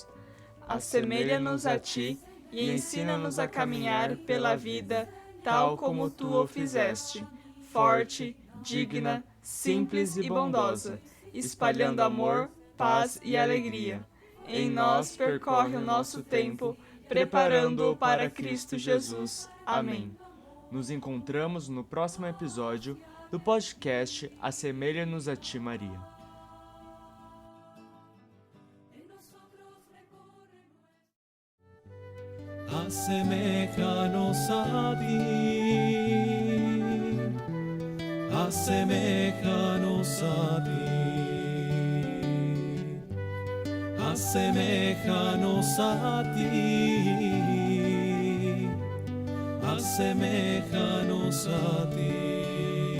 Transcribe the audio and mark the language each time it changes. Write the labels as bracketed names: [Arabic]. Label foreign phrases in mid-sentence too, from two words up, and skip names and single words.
[Portuguese] Assemelha-nos a Ti e ensina-nos a caminhar pela vida tal como Tu o fizeste, forte, digna, simples e bondosa, espalhando amor, paz e alegria. Em nós percorre o nosso tempo, preparando-o para Cristo Jesus. Amém. Nos encontramos no próximo episódio do podcast Assemelha-nos a Ti, Maria. [Spanish] Aseméjanos a ti, aseméjanos a ti, aseméjanos a ti, aseméjanos a ti.